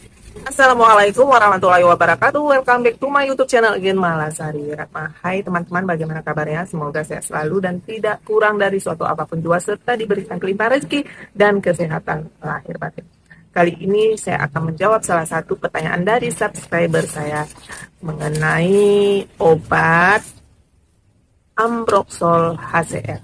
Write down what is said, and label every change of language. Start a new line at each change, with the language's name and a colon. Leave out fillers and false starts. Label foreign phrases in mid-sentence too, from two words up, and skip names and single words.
Arabic: السلام عليكم ورحمة الله وبركاته.
English: Welcome back to my YouTube channel again, Malasari Ratma.
Indonesian: Hai teman-teman, bagaimana kabarnya? Semoga sehat selalu dan tidak kurang dari suatu apapun jua, serta diberikan kelimpahan rezeki dan kesehatan lahir batin. Kali ini saya akan menjawab salah satu pertanyaan dari subscriber saya mengenai obat Ambroxol HCl.